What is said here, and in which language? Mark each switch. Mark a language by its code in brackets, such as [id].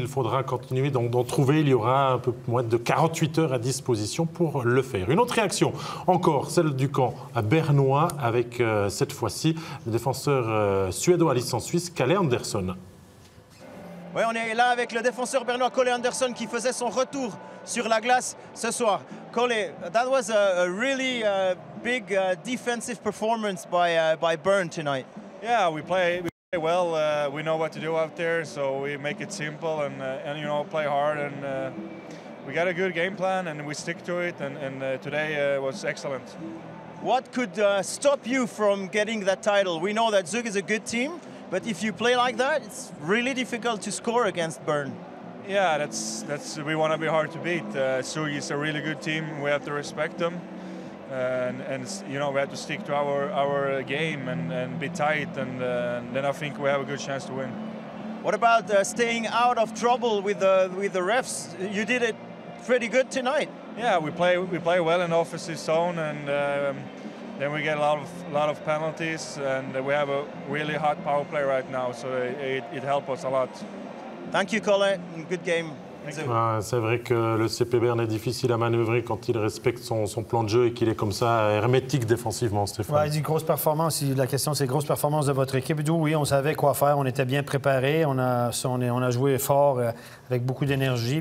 [fr] Il faudra continuer d'en trouver. Il y aura un peu moins de 48 heures à disposition pour le faire. Une autre réaction, encore celle du camp bernois, avec cette fois-ci le défenseur suédois à licence suisse, Kalle Andersson. Oui, on est là avec le défenseur bernois Kalle Andersson qui faisait son retour sur la glace ce soir. [en] Kalle, that was a really big defensive performance by Berne tonight. Yeah, we play well. We know what to do out there, so we make it simple and you know, play hard. And we got a good game plan and we stick to it. And today was excellent. What could stop you from getting that title? We know that Zug is a good team, but if you play like that, it's really difficult to score against Berne. Yeah, that's we want to be hard to beat. Zug is a really good team. We have to respect them, and you know, we have to stick to our game and be tight, and then I think we have a good chance to win. What about staying out of trouble with the refs? You did it pretty good tonight. Yeah, we play well in the offensive zone, and then we get a lot of penalties, and we have a really hot power play right now, so it helps us a lot. Thank you, Kalle. Good game. [fr] C'est vrai que le CP Bern est difficile à manœuvrer quand il respecte son plan de jeu et qu'il est comme ça hermétique défensivement, Stéphane. Oui, il dit grosse performance. La question, c'est grosse performance de votre équipe. Oui, on savait quoi faire. On était bien préparés. On a joué fort avec beaucoup d'énergie.